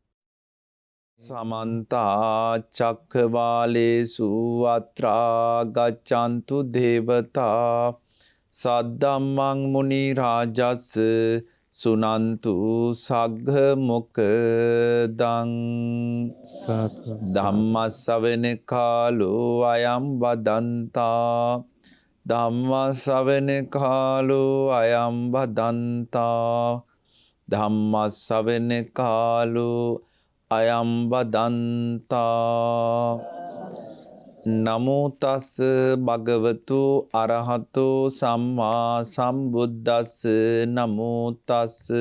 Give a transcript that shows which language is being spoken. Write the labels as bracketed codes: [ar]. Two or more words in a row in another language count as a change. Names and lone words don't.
[pi] සමන්ත චක්කවාලේසු අත්‍රා ගච්ඡන්තු දේවතා සද්දම්මං මුනි රාජස් සුනන්තු සග්ග මොක්ඛදං ධම්මස්සවෙන කාලෝ අයං වදන්තා ධම්මස්සවෙන කාලෝ අයං වදන්තා ධම්මස්සවෙන කාලෝ අයං වදන්තා නමෝ තස් භගවතු අරහතෝ සම්මා සම්බුද්දස්ස නමෝ තස්